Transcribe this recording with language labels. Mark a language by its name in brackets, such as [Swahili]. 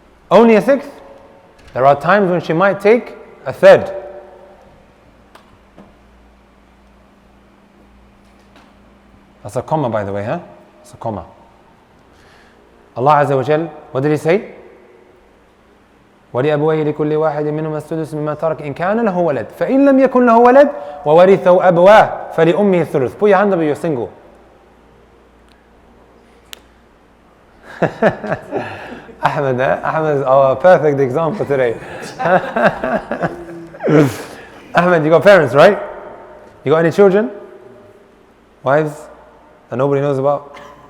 [English] Only a 6th? There are times when she might take a 3rd. That's a comma, by the way, huh? It's a comma. Allah Azza wa Jal, what did he say? [Arabic] ولأبويه لكل واحد منهما السدس مما ترك إن كان له ولد فإن لم يكن له ولد وورثه أبواه فلأمه الثلث. [English] Put your hand up if you're single. Ahmed, Ahmed is our perfect example today. Ahmed, you got parents, right? You got any children? Wives? That nobody knows about?